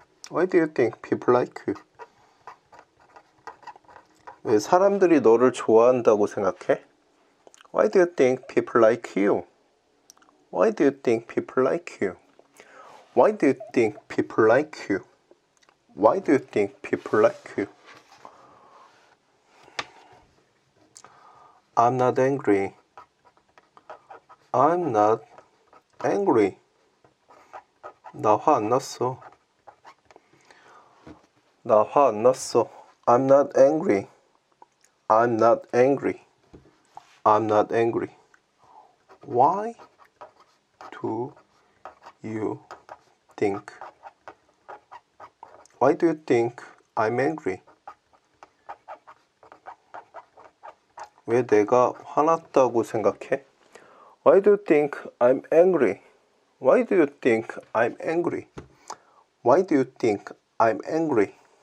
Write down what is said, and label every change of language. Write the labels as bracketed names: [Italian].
[English] Why do you think people like you? [Korean] 왜 사람들이 너를 좋아한다고 생각해? [English] Why do you think people like you? Why do you think people like you? Why do you think people like you? Why do you think people like you? I'm not angry. I'm not angry. [Korean] 나 화 안 났어. 나 화 안 났어. [English] I'm not angry. I'm not angry. I'm not angry. Why do you think? Why do you think I'm angry? [Korean] 왜 내가 화났다고 생각해? [English] Why do you think I'm angry? Why do you think I'm angry? Why do you think I'm angry?